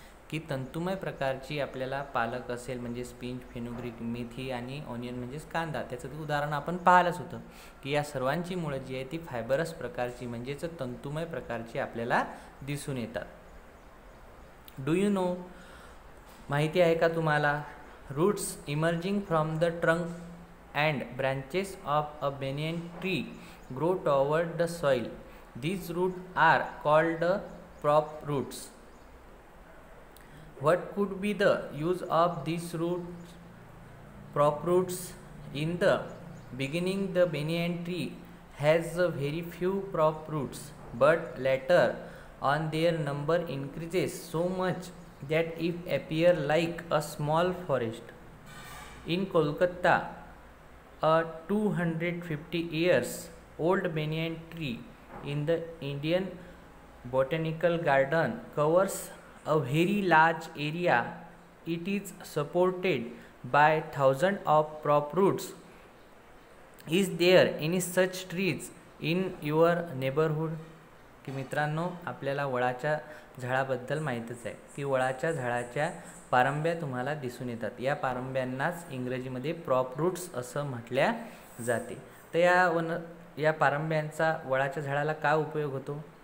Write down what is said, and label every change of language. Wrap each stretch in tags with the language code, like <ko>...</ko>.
<mr>की तंतुमय प्रकारची आपल्याला पालक असेल म्हणजे स्पिंच, फेनुग्रीक, मेथी आणि ऑनियन म्हणजेच कांदा, त्याचं उदाहरण आपण पाहिलंच होतं की या सर्वांची मुळं जी आहे ती फायबरस प्रकारची म्हणजेच तंतुमय प्रकारची आपल्याला दिसून येतात.</mr> <en>do you know,</en> <mr>माहिती आहे का तुम्हाला,</mr> <en>Roots emerging from the trunk and branches of a banyan tree grow toward the soil. These roots are called prop roots. What could be the use of these roots? Prop roots. In the beginning, the banyan tree has very few prop roots, but later on their number increases so much that it appear like a small forest. In Kolkata, a 250 years old banyan tree in the Indian Botanical Garden covers a very large area. It is supported by thousands of prop roots. Is there any such trees in your neighborhood?</en> <mr>की मित्रांनो, आपल्याला वडाच्या झाडाबद्दल माहीतच आहे की वडाच्या झाडाच्या पारंब्या तुम्हाला दिसून येतात. या पारंब्यांनाच इंग्रजीमध्ये प्रॉप रूट्स असं म्हटल्या जाते. तर या पारंब्यांचा वडाच्या झाडाला काय उपयोग होतो?</mr>